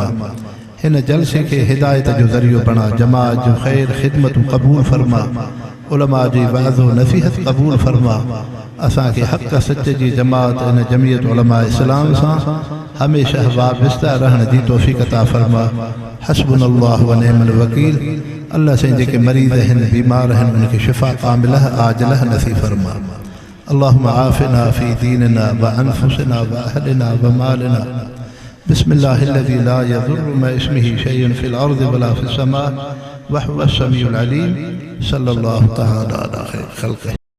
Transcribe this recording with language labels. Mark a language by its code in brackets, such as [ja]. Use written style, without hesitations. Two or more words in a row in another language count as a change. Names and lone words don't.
[sd] हिन जलसे के हिदायत जो ज़रियो बणा, जमात जो ख़ैर ख़िदमतूं क़बूल फरमा, उलमा जी वाज़ व नसीहत क़बूल फरमा। असांखे हक़ सच जी जमात इन जमियत उलमा इस्लाम सां हमेशह वाबस्ता रहण जी तौफ़ीक़ अता फरमा। [ar] حسبنا الله ونعم الوكيل. [sd] अल्लाह से जेके मरीज़ हिन बीमार हिन उनखे शिफ़ा कामिलह आजिलह नसीब फरमा। [ar] اللهم عافنا في ديننا وأنفسنا وأهلنا ومالنا. بسم الله الذي لا يضر مع اسمه شيء في الأرض ولا في السماء وهو السميع العليم. صلى الله تعالى على خير خلقه.